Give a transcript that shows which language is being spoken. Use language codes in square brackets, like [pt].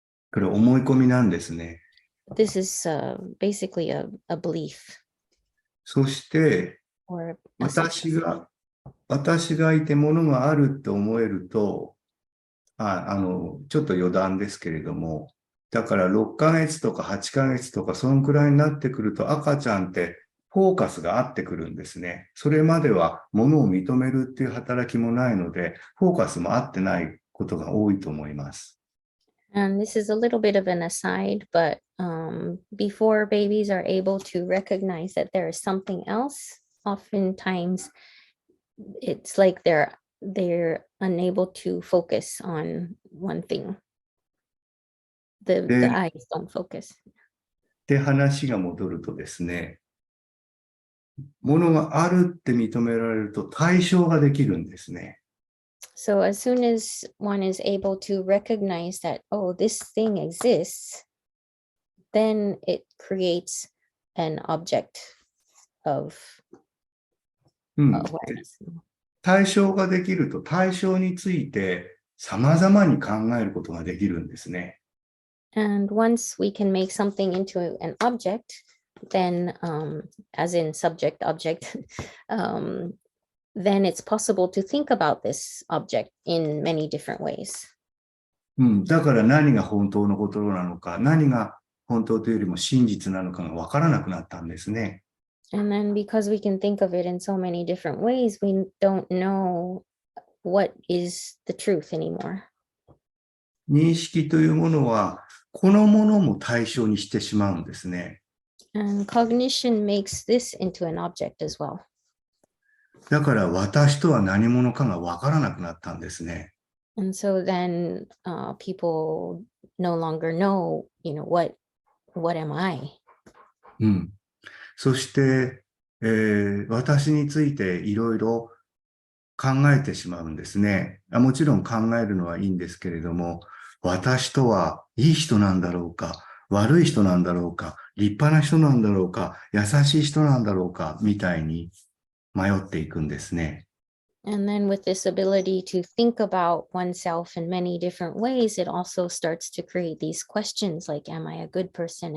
[ja] これ思い込みなんですね。 [en] This is basically a belief [ja] そして、 [en] or [ja] 私 [en] assumption. [ja] がいてものがあるって思えると、ちょっと余談ですけれども、だから6ヶ月とか8ヶ月とかそのくらいになってくると赤ちゃんってフォーカスが合ってくるんですね。それまではものを認めるっていう働きもないので、フォーカスも合ってないことが多いと思います。 [en] And this is a little bit of an aside, but before babies are able to recognize that there is something else, oftentimes it's like they're unable to focus on one thing. The Yeah. eyes don't focus. [ja] で、話が戻るとですね、ものがあるって認められると対象ができるんですね。 [en] So as soon as one is able to recognize that, oh, this thing exists, then it creates an object of [ja] うん。 [en] awareness. [ja] 対象ができると対象について様々に考えることができるんですね。 [en] And once we can make something into an object, then, as in subject object, then it's possible to think about this object in many different ways. [ja] うん。だから何が本当のことなのか、何が本当というよりも真実なのかがわからなくなったんですね。 [en] And then because we can think of it in so many different ways, we don't know what is the truth anymore. [ja] 認識というものは、このものも対象にしてしまうんですね。 [en] And cognition makes this into an object as well. [ja] だから私とは何者かがわからなくなったんですね。 [en] And so then people no longer know, what am I? [ja] うん。そして、私についていろいろ考えてしまうんですね。もちろん考えるのはいいんですけれども、私とはいい人なんだろうか、悪い人なんだろうか、立派な人なんだろうか、優しい人なんだろうか、みたいに迷っていくんですね。 [en] And then with this ability to think about oneself in many different ways, it also starts to create these questions like, am I a good person?